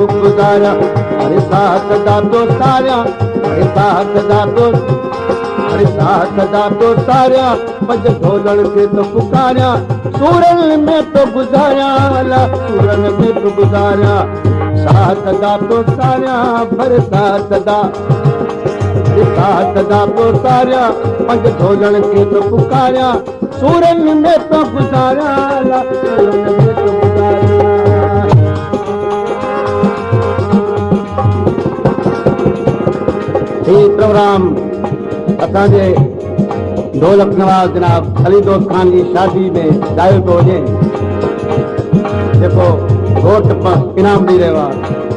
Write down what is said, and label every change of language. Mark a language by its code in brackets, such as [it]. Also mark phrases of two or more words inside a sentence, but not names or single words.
[skr] गुजारिया अरे साथ दा तो सारिया अरे साथ दा तो अरे साथ दा तो सारिया पंज ढोलण के तो पुकारिया सूरन में तो गुजारिया अल्लाह सूरन में तो गुजारिया साथ दा तो सारिया भर साथ दा तो सारिया पंज ढोलण के तो पुकारिया सूरन में तो गुजारिया सूरन में तो गुजारिया। [sd] ये प्रोग्राम असांजे ढोलक नवाज़ जनाब अली दोस्त खान की शादी में ॻायो थो वञे जेको घोट इनाम ॾेई रहियो आहे।